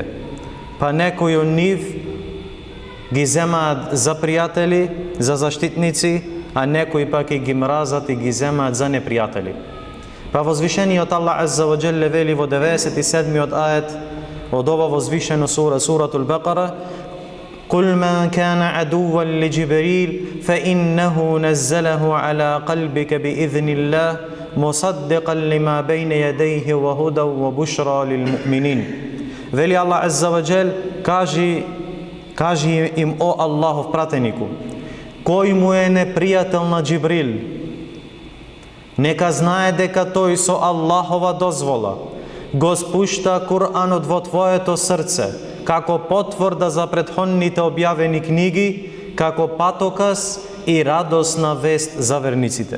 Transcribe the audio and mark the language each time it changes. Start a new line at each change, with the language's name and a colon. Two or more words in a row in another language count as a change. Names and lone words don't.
Macedonian: Па некои од нив ги земаат за пријатели, за заштитници, а некои пак и ги мразат и ги земаат за непријатели. Па возвишениот Аллах
Arabic: عز وجل
Macedonian: вели во 97-миот ајет од ова возвишено сура,
Arabic: سورة البقرة: "قل من كان عدوا لجبريل فإنه نزله على قلبك بإذن الله مصدقا لما بين يديه وهدى وبشرى للمؤمنين."
Macedonian: Вели Аллах
Arabic: عز وجل:
Macedonian: кажи им, о Аллахов пратенику, кој му е непријател на Џибрил, нека знае дека тој со Аллахова дозвола го спушта Куранот во твоето срце, како потврда за претходните објавени книги, како патоказ и радосна вест за верниците.